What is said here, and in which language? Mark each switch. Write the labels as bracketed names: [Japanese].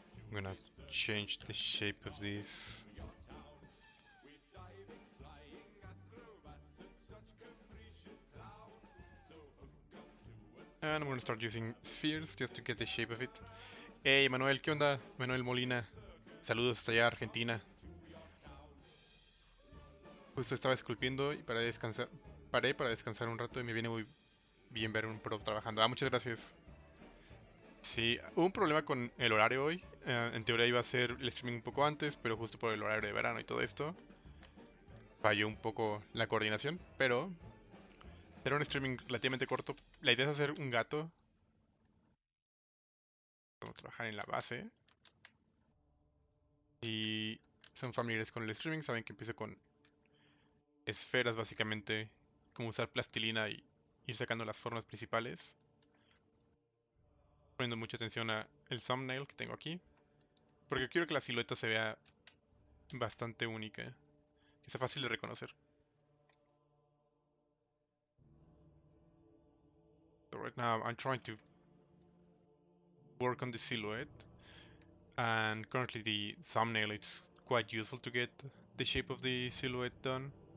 [English] I'm gonna change the shape of this. And I'm gonna start using spheres just to get the shape of it. [Spanish] Hey Manuel, ¿qué onda? Manuel Molina. Saludos hasta allá, Argentina. Justo estaba esculpiendo y paré para descansar un rato y me viene muy bien ver un pro trabajando. Muchas gracias. Sí, hubo un problema con el horario hoy. En teoría iba a ser el streaming un poco antes, pero justo por el horario de verano y todo esto, falló un poco la coordinación, pero era un streaming relativamente corto. La idea es hacer un gato. Vamos a trabajar en la base. Y son familiares con el streaming, saben que empiezo con esferas básicamente, como usar plastilina y ir sacando las formas principales. Poniendo mucha atención a el thumbnail que tengo aquí, porque quiero que la silueta se vea bastante única, que sea fácil de reconocer. [English] So right now I'm trying to work on the silhouette, and currently the thumbnail it's quite useful to get the shape of the silhouette done.